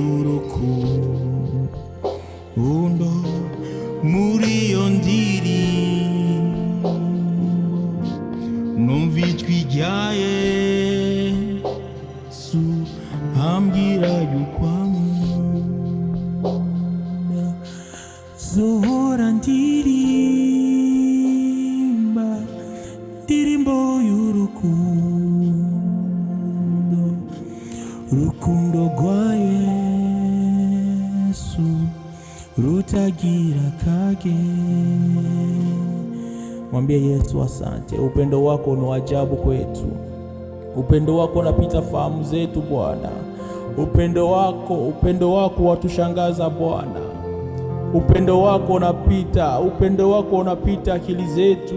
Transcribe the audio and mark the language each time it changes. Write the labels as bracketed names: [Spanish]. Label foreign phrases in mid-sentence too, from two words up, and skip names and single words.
[Kinyarwanda] y'urukundo muri iyo ndirimbo numva ijwi rya Yesu ambwira yuko ankunda zohora ndirimba indirimbo y'urukundo urukundo rwa Yesu rutagira kage. [Swahili] Mwambie Yesu asante. Upendo wako ni ajabu kwetu. Upendo wako unapita fahamu zetu Bwana. Upendo wako watushangaza Bwana. Upendo wako unapita akili zetu.